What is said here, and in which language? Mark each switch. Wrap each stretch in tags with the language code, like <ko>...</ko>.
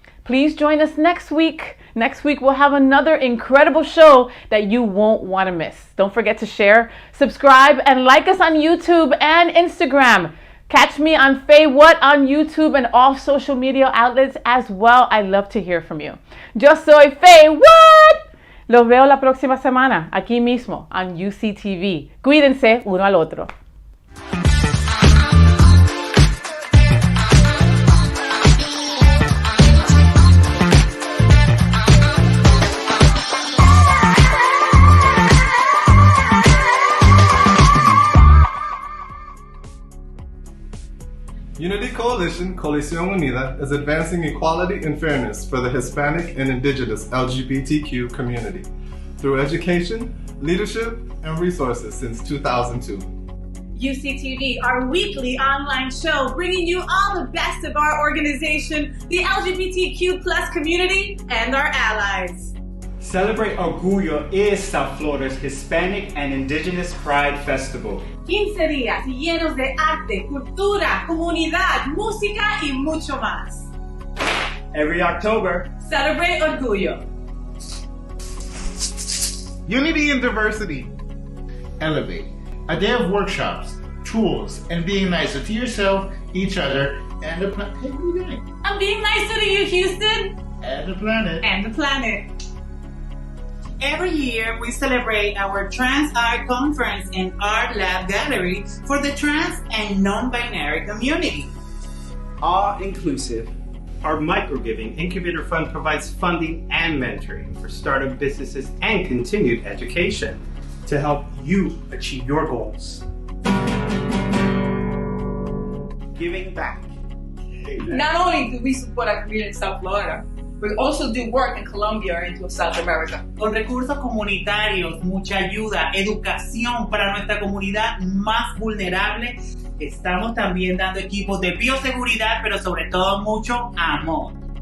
<en>Please join us next week. Next week, we'll have another incredible show that you won't want to miss. Don't forget to share, subscribe, and like us on YouTube and Instagram. Catch me on Faye What on YouTube and all social media outlets as well. I love to hear from you.</en> <es>Yo soy Faye What? Los veo la próxima semana, aquí mismo, on UCTV. Cuídense uno al otro.</es> <en>Unity Coalition, Coalition Unida, is advancing equality and fairness for the Hispanic and Indigenous LGBTQ community through education, leadership, and resources since 2002. UCTV, our weekly online show, bringing you all the best of our organization, the LGBTQ plus community, and our allies. Celebrate Orgullo is South Florida's Hispanic and Indigenous Pride Festival.</en> <es>15 días llenos de arte, cultura, comunidad, música y mucho más.</es> <en>Every October, Celebrate Orgullo. Unity and diversity. Elevate. A day of workshops, tools, and being nicer to yourself, each other, and the planet. Hey, what are you doing? I'm being nicer to you, Houston. And the planet. And the planet. Every year, we celebrate our Trans Art Conference and Art Lab Gallery for the trans and non-binary community. all inclusive. Our Microgiving Incubator Fund provides funding and mentoring for startup businesses and continued education to help you achieve your goals. Giving back. Not only do we support our community in South Florida, we also do work in Colombia and in South America.</en> <es>Con recursos comunitarios, mucha ayuda, educación para nuestra comunidad más vulnerable, estamos también dando equipos de bioseguridad, pero sobre todo mucho amor.</es>